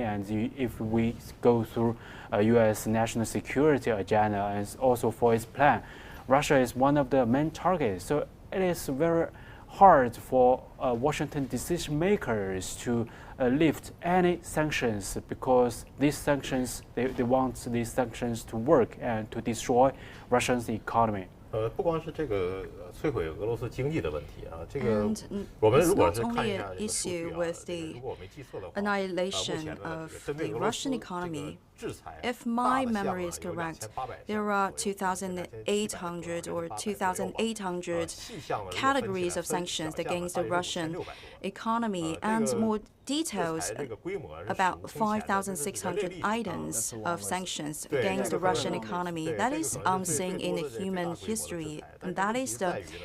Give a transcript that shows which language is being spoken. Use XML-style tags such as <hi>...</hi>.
<en>And if we go through U.S. national security agenda and also for its plan, Russia is one of the main targets. So it is very hard for Washington decision makers to lift any sanctions, because these sanctions, they want these sanctions to work and to destroy Russia's economy.</en> <zh>不光是这个摧毁俄罗斯经济的问题啊，这个我们如果是看一下这个数据啊，如果我没记错的话，目前呢，针对俄罗斯制裁</zh> <en>If my memory is correct, there are 2,800 or 2,800 categories of sanctions against the Russian economy, and more details about 5,600 items of sanctions against the Russian economy. That is unseen in the human history, and that is the</en>